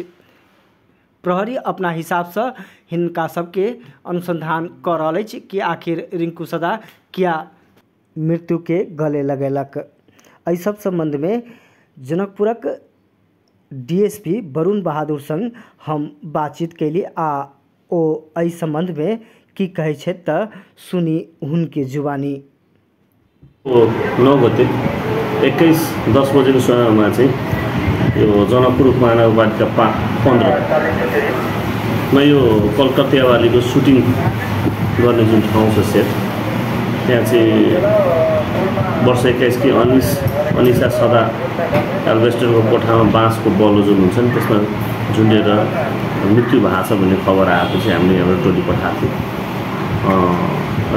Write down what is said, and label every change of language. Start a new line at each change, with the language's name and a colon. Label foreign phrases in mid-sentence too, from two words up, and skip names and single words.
Maithili: प्रहरी अपना हिसाब से हिनका सबके अनुसंधान कऽ रहल अछि कि आखिर रिंकू सदा क्या मृत्यु के गले लगेलक। एहि सब संबंध में जनकपुरक डीएसपी वरुण बहादुर संग हम बातचीत कैली आ ओ एहि संबंध में की कहै छै तऽ सुनी हुनके जुबानी।
Nepali: 9 गते 21:10 बजेको समयमा चाहिँ यो जनकपुर महानगरपालिका 15 यो कलकत्तावालीको सुटिङ गर्ने जुन ठाउँ छ सेट, त्यहाँ चाहिँ वर्ष 21 की अनिसा सदा एल्भेस्टरको कोठामा बाँसको बलुजन हुन्छ नि, त्यसमा झुन्डेर मृत्यु भएको छ भन्ने खबर आएपछि हामीले एउटा टोली पठाएको थियौँ।